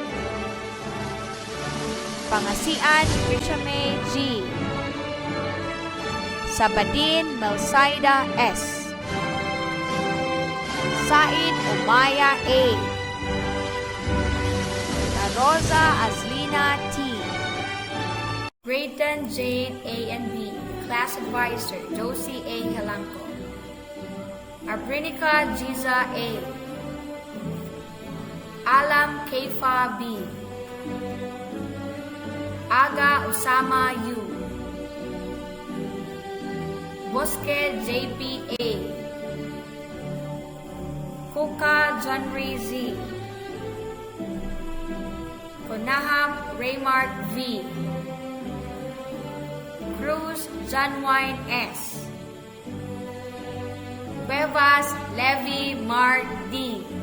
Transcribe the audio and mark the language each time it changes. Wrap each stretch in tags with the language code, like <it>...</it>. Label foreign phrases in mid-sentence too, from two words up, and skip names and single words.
<en>Pangasian Krishame G. Sabadin Melsaida S. Said Umaya A. Rosa Azlina T. Grade 10 Jane A and B. Class Advisor Josie A. Helanco. Abrinica Giza A. Alam Keifa B. Aga Osama U. Bosque JP A. Kuka Johnry Z. Konaham Raymart V. Cruz Janwine S. Cuevas Levi Mart D.</en>